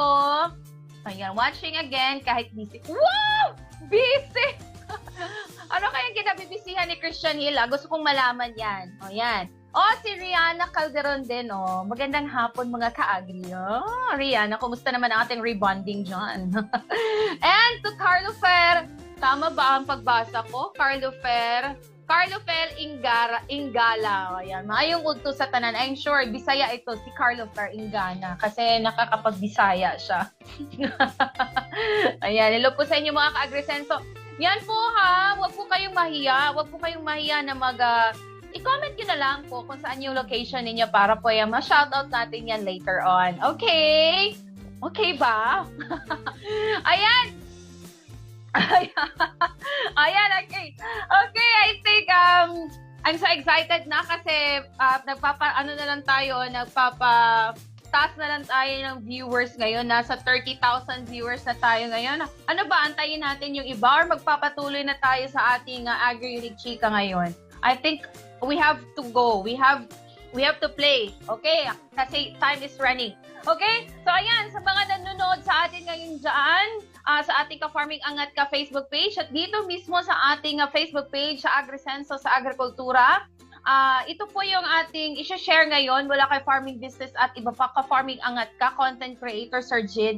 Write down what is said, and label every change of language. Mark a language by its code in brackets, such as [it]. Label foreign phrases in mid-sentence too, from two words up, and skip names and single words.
[tl] Ayan, [en] watching again, [tl] kahit busy. [en] Wow! Busy! [tl] Ano kayang kinabibisihan ni Christian Hill? Gusto kong malaman yan. O, yan. Si Rihanna Calderon din, Magandang hapon, mga ka-agri. Rihanna, kumusta naman ang ating rebonding dyan? [en] And to [tl] Carlo Fer, tama ba ang pagbasa ko? Carlo Fer, Carlo Fel Ingala. [ceb] Ayan, maayong udto sa tanan. [en] I'm sure, [tl] Bisaya ito, si Carlo Fel Ingana. Kasi nakakapag-Bisaya siya. Ayan, hello po sa inyo mga ka-Agrisenso. Yan po ha, wag po kayong mahiya. Wag po kayong mahiya na i-comment nyo na lang po kung saan yung location ninyo para po yan ma-shoutout natin yan [en] later on. [tl] Okay? Okay ba? Ayan. Ayan, [en] okay. Okay, I think I'm so excited [tl] na kasi taas na lang tayo ng viewers ngayon. Nasa 30,000 viewers na tayo ngayon. Ano ba, antayin natin yung iba or magpapatuloy na tayo sa ating Agri-Unique Chika ngayon? [en] I think we have to go. We have to play. Okay? Kasi time is running. Okay? [tl] So ayan, sa mga nanonood sa atin ngayon dyan, sa ating Ka-Farming Angat Ka Facebook page at dito mismo sa ating Facebook page sa Agrisenso sa Agrikultura, ito po yung ating i-share ngayon mula kay Farming Business at iba pa Ka-Farming Angat Ka, [en] Content Creator [tl] Sir Jid.